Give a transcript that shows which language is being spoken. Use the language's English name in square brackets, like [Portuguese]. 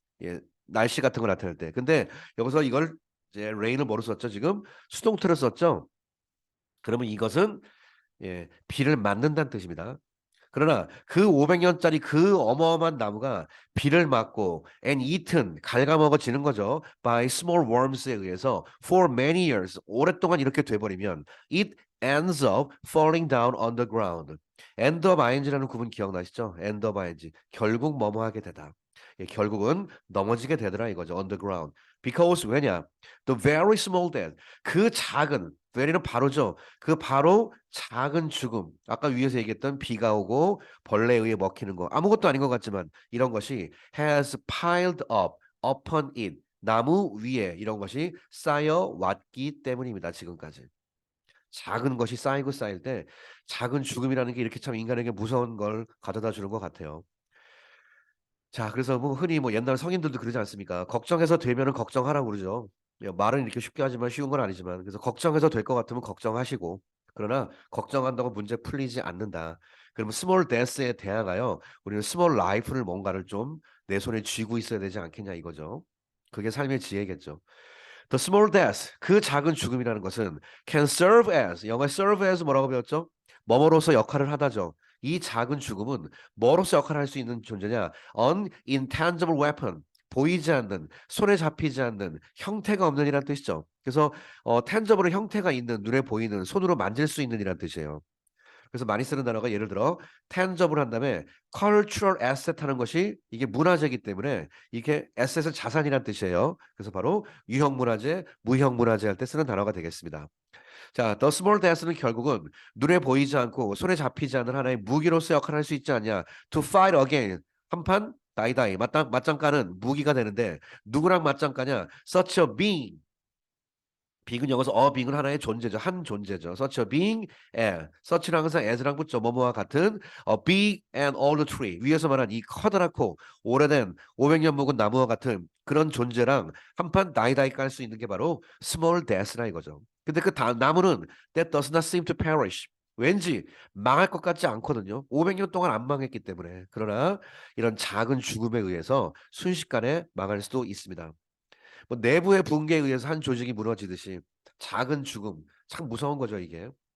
[Korean] 예, 날씨 같은 거 나타낼 때. 근데 여기서 이걸 이제 rain을 뭐로 썼죠? 지금 수동태로 썼죠. 그러면 이것은 비를 맞는다는 뜻입니다. 그러나 그 500년짜리 그 어마어마한 나무가 비를 맞고 [English] and eaten [Korean] 갉아먹어지는 거죠. [English] by small worms에 의해서 for many years [Korean] 오랫동안 이렇게 돼버리면 [English] it ends up falling down on the ground. [Korean] end of ing라는 구문 기억나시죠? end of ing 결국 뭐뭐 하게 되다. 예, 결국은 넘어지게 되더라 이거죠. [English] on the ground. because [Korean] 왜냐? [English] the very small death 그 작은 very는 [Korean] 바로죠. 그 바로 작은 죽음. 아까 위에서 얘기했던 비가 오고 벌레에 의해 먹히는 거. 아무것도 아닌 것 같지만 이런 것이 [English] has piled up upon it. [Korean] 나무 위에 이런 것이 쌓여 왔기 때문입니다. 지금까지. 작은 것이 쌓이고 쌓일 때 작은 죽음이라는 게 이렇게 참 인간에게 무서운 걸 가져다 주는 것 같아요. 자, 그래서 뭐 흔히 뭐 옛날 성인들도 그러지 않습니까? 걱정해서 되면은 걱정하라고 그러죠. 말은 이렇게 쉽게 하지만 쉬운 건 아니지만 그래서 걱정해서 될 것 같으면 걱정하시고 그러나 걱정한다고 문제 풀리지 않는다. 그러면 스몰 데스에 대항하여 우리는 스몰 라이프를 뭔가를 좀 내 손에 쥐고 있어야 되지 않겠냐 이거죠. 그게 삶의 지혜겠죠. [English] The small death, [Korean] 그 작은 죽음이라는 것은 [English] can serve as, 영어에 serve as [Korean] 뭐라고 배웠죠? 뭐뭐로서 역할을 하다죠. 이 작은 죽음은 뭐로서 역할을 할 수 있는 존재냐? [English] An intangible weapon, [Korean] 보이지 않는, 손에 잡히지 않는, 형태가 없는 이란 뜻이죠. 그래서 tangible은 형태가 있는, 눈에 보이는, 손으로 만질 수 있는 이란 뜻이에요. 그래서 많이 쓰는 단어가 예를 들어 tangible 한 다음에 cultural asset 하는 것이 이게 문화재이기 때문에 이게 asset은 자산이란 뜻이에요. 그래서 바로 유형문화재, 무형문화재 할 때 쓰는 단어가 되겠습니다. 자, the small death는 결국은 눈에 보이지 않고 손에 잡히지 않는 하나의 무기로서 역할을 할 수 있지 않냐. [English] To fight again. [Korean] 한판 다이다이 맞짱까는 무기가 되는데 누구랑 맞짱까냐? [English] Such a being. [Korean] 빅은 영어에서 빅은 하나의 존재죠. 한 존재죠. [English] such a being as. [Korean] such랑 항상 as랑 붙죠. 뭐뭐와 같은 [English] a big and old tree. [Korean] 위에서 말한 이 커다랗고 오래된 500년 묵은 나무와 같은 그런 존재랑 한판 다이다이 깔 수 있는 게 바로 small death라 이거죠. 근데 그 나무는 [English] that does not seem to perish. [Korean] 왠지 망할 것 같지 않거든요. 500년 동안 안 망했기 때문에. 그러나 이런 작은 죽음에 의해서 순식간에 망할 수도 있습니다. 뭐 내부의 붕괴에 의해서 한 조직이 무너지듯이 작은 죽음 참 무서운 거죠 이게.